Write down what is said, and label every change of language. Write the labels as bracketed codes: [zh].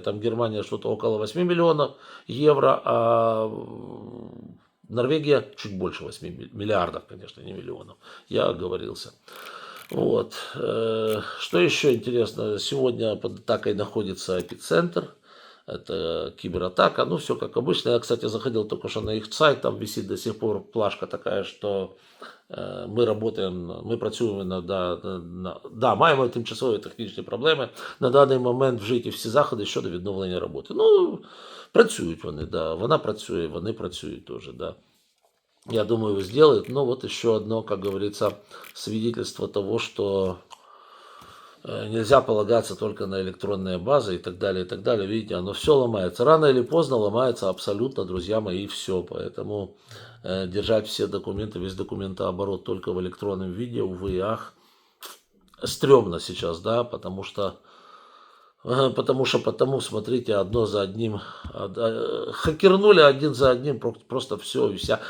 [ru] Там Германия что-то около 8 миллионов евро, а Норвегия чуть больше 8 миллиардов, конечно, не миллионов. Я оговорился. Вот. Что еще интересно? Сегодня под атакой находится эпицентр. Это кибератака. Ну, все как обычно. Я, кстати, заходил только что на их сайт. Там висит до сих пор плашка такая, что [uk] ми работаємо, ми працюємо маємо тимчасові технічні проблеми. На даний момент вжиті всі заходи щодо відновлення роботи. Ну, працюють вони, да. Вона працює, вони працюють теж, да. [ru] Я думаю, сделают. Но вот еще одно, как говорится, свидетельство того, что нельзя полагаться только на электронные базы и так далее, и так далее. Видите, оно все ломается. Рано или поздно ломается абсолютно, друзья мои, все. Поэтому держать все документы, весь документооборот только в электронном виде, увы и ах, стрёмно сейчас, да, потому, смотрите, одно за одним, хакернули один за одним, просто все, вся.